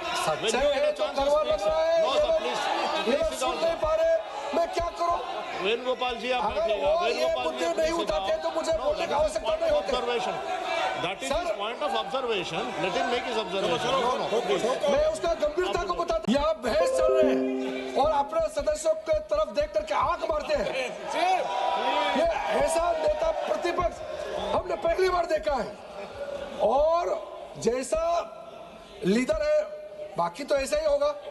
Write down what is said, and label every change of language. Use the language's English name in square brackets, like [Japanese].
[Hindi] सच्चाई है तो करवा लग रहा है। [English] No, sir, please. [Hindi] ये लोग सुन नहीं पा रहे, मैं क्या करूं? वेणुगोपाल जी, आप अगर बैठिएगा। वो ये मुद्दे नहीं उठाते तो मुझे बोलने की आवश्यकता नहीं होती। [English] That is his point of observation. Let him make his observation. No. [Hindi] मैं उसका गंभीरता को बताता। यहाँ बहस चल रहे हैं और अपने सदस्यों के तरफ देख करके आंख मारते हैं। ये ऐसा नेता प्रतिपक्ष हमने पहली बार देखा है। और जैसा लीडर है, बाकी तो ऐसा ही होगा।